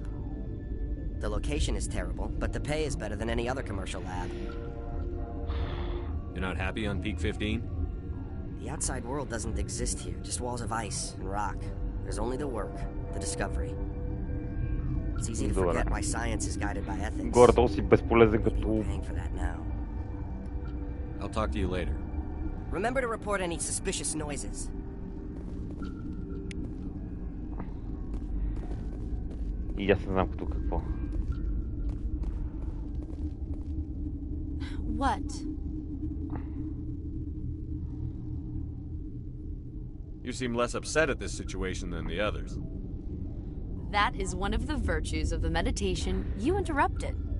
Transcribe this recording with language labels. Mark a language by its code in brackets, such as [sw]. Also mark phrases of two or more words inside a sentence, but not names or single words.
[en] The location is terrible, but the pay is better than any other commercial lab. You're not happy on Peak 15? The outside world doesn't exist here, just walls of ice and rock. There's only the work, the discovery. It's easy to forget why science is guided by ethics. [bg] Горе-долу си безполезен като... [en] Paying for that now. I'll talk to you later. Remember to report any suspicious noises. [bg] И аз не знам като какво. [en] What? You seem less upset at this situation than the others. That is one of the virtues of the meditation you interrupted.